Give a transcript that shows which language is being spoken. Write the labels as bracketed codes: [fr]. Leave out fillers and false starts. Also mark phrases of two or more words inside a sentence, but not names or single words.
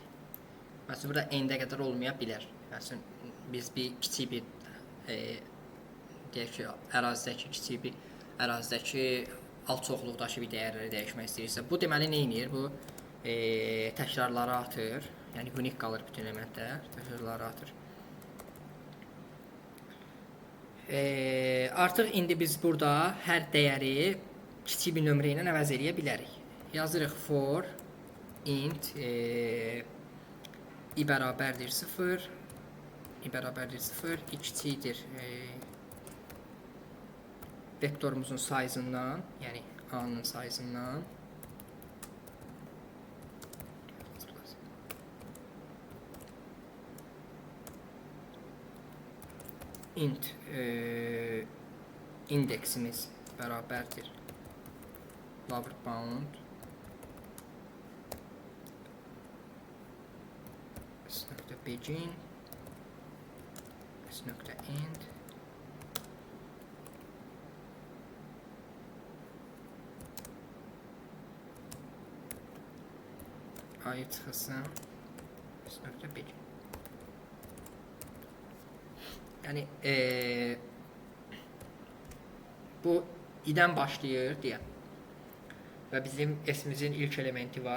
[az] Məsələn, burada n-də qədər olmaya bilər. Məsələn, biz bir kiçik bir deyək ki, ərazidəki alt çoxluqdakı bir dəyərləri dəyişmək istəyirsə, bu deməli nə edir? Bu təkrarları atır. Yəni, unik qalır bütün elementlər, təkrarları atır. Artıq indi biz burada hər dəyəri kiçik bir nömrə ilə əvəz edə bilərik. Yazırıq [en] for int i [az] bərabərdir 0, i kiçikdir vektorumuzun sayzından, yəni a-nın sayzından int indeksimiz bərabərdir [en] lower bound s.begin s.end [az] a'yı çıxılsın s.begin. Yəni bu i-dən başlayır deyə və bizim s-imizin ilk elementi var.